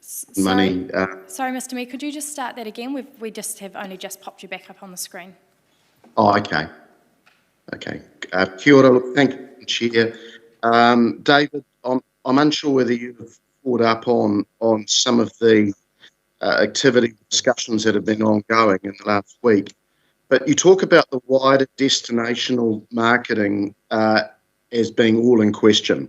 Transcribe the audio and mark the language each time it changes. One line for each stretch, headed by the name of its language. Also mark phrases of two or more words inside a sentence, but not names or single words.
English: money. Sorry, Mr Mayor, could you just start that again? We just have only just popped you back up on the screen. Oh, okay. Okay.
Māori: Kia ora,
English: thank you, Chair. David, I'm unsure whether you've caught up on some of the activity discussions that have been ongoing in the last week, but you talk about the wider destinational marketing as being all in question.